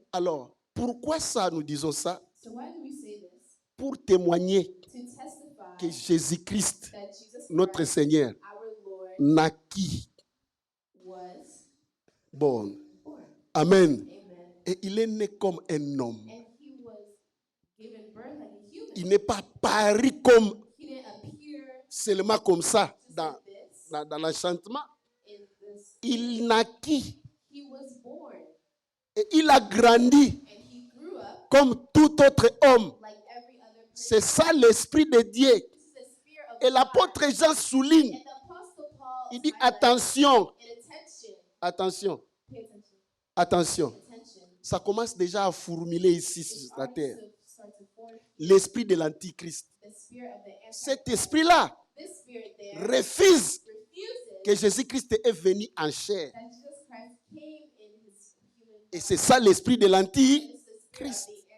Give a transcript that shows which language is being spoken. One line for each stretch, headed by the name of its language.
French: Alors, pourquoi ça nous disons ça?
English: So why do we say this?
French: Pour témoigner
English: To testify
French: que Jésus-Christ,
English: that Jesus
French: notre
English: Christ,
French: Seigneur,
English: our Lord,
French: naquit
English: was born. born. Amen. Amen.
French: Et il est né comme un homme.
English: And he was given birth like a human.
French: Il n'est pas paru comme
English: He didn't appear
French: seulement comme ça
English: just
French: dans,
English: like this
French: dans l'enchantement.
English: in this.
French: Il naquit
English: He was born
French: et il a grandi
English: and he grew up
French: comme tout autre homme.
English: like every other person.
French: C'est ça l'Esprit de Dieu.
English: This is the spirit of
French: Et
English: God.
French: l'apôtre Jean souligne,
English: And the apostle Paul
French: il dit
English: highlights,
French: attention,
English: and attention,
French: attention,
English: pay attention,
French: attention.
English: attention.
French: Ça commence déjà à fourmiller ici
English: It's
French: sur la
English: already
French: terre.
English: start to form
French: L'esprit de l'Antichrist.
English: the spirit of the
French: Cet
English: Antichrist.
French: esprit-là
English: This spirit there
French: refuse
English: refuses
French: que Jésus-Christ est venu en chair.
English: that Jesus Christ came in his human
French: Et
English: body.
French: c'est ça l'esprit de
English: And
French: l'Antichrist.
English: it's the spirit of the Antichrist.